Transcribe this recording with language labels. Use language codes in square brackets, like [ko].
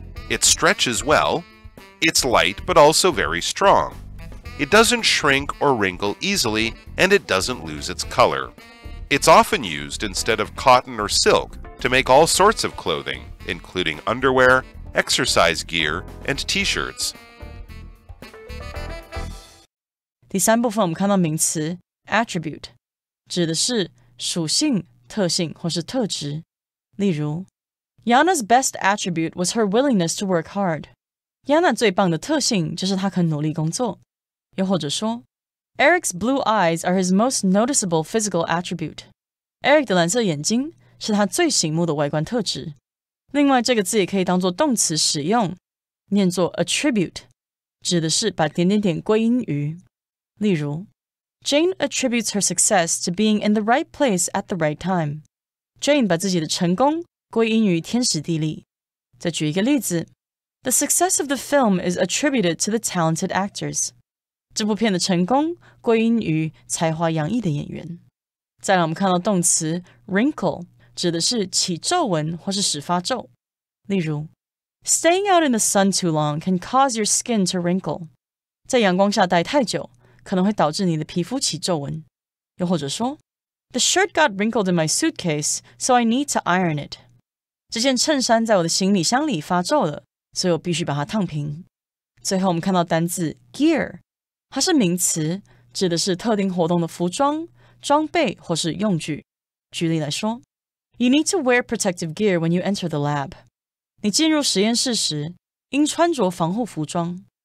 [en] It stretches well, it's light but also very strong. It doesn't shrink or wrinkle easily, and it doesn't lose its color. It's often used instead of cotton or silk to make all sorts of clothing, including underwear, exercise gear, and t-shirts. [zh] 第三部分我们看到名词 attribute， 指的是属性、特性或是特质。例如 [en] Yana's best attribute was her willingness to work hard. [zh] Yana 最棒的特性就是她肯努力工作。又或者说 [en] Eric's blue eyes are his most noticeable physical attribute. [zh] Eric 的蓝色眼睛是他最醒目的外观特质。另外，这个字也可以当作动词使用，念作 attribute， 指的是把点点点归因于。例如 [en] Jane attributes her success to being in the right place at the right time. [zh] Jane 把自己的成功归因于天时地利。再举一个例子 [en] The success of the film is attributed to the talented actors. [zh] 这部片的成功归因于才华洋溢的演员。再来我们看到动词 wrinkle， 指的是起皱纹或是使发皱。例如 [en] Staying out in the sun too long can cause your skin to wrinkle. [zh] 在阳光下待太久可能会导致你的皮肤起皱纹。又或者说 [en] The shirt got wrinkled in my suitcase, so I need to iron it. [zh] 这件衬衫在我的行李箱里发皱了，所以我必须把它烫平。最后我们看到单字 gear， 它是名词，指的是特定活动的服装、装备或是用具。举例来说 [en] You need to wear protective gear when you enter the lab. [zh] 你进入实验室时应穿着防护服装。